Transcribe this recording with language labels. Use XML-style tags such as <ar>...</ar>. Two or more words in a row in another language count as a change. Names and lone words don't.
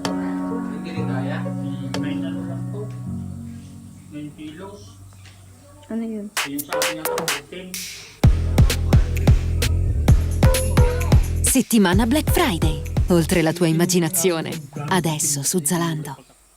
<tl>Hindi rin kaya. May ano lang to. 9 kilos. Ano yun? Yung sa ating ano, 10.</tl> <it>Settimana Black Friday. Oltre la tua immaginazione. Adesso su Zalando.</it>